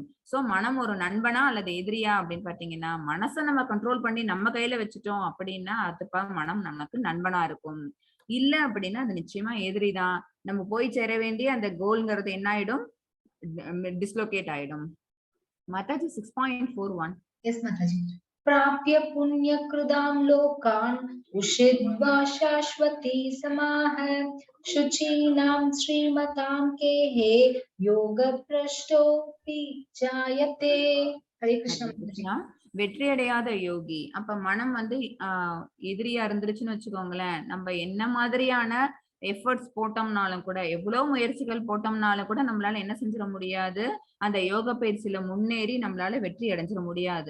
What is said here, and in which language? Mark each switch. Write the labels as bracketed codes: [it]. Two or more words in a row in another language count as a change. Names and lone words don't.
[ta] சோ மனம் ஒரு நண்பனா அல்லது எதிரியா அப்படின்னு பாத்தீங்கன்னா, மனசை நம்ம கண்ட்ரோல் பண்ணி நம்ம கையில வச்சுட்டோம் அப்படின்னா அதுப்பா மனம் நமக்கு நண்பனா இருக்கும். இல்ல அப்படின்னா அது நிச்சயமா எதிரிதான். நம்ம போய் சேர வேண்டிய அந்த கோல்ங்கிறது என்ன ஆயிடும், டிஸ்லோகேட் ஆயிடும். மாதாஜி 6.41. எஸ் மாதாஜி. [sa] प्राप्य पुण्य कृदां लोकान् उषिद्वा शाश्वती समाह शुचीनां श्रीमतां केहे योग भ्रष्टोऽपि जायते. हरे कृष्ण ஹரே माताजी. [ta] கிருஷ்ணா. வெற்றி அடையாத யோகி. அப்ப மனம் வந்து எதிரியா இருந்துருச்சுன்னு வச்சுக்கோங்களேன், நம்ம என்ன மாதிரியான எஃபர்ட்ஸ் போட்டோம்னாலும் கூட, எவ்வளவு முயற்சிகள் போட்டோம்னாலும் கூட நம்மளால என்ன செஞ்சிட முடியாது, அந்த யோக பயிற்சியில முன்னேறி நம்மளால வெற்றி அடைஞ்சிட முடியாது.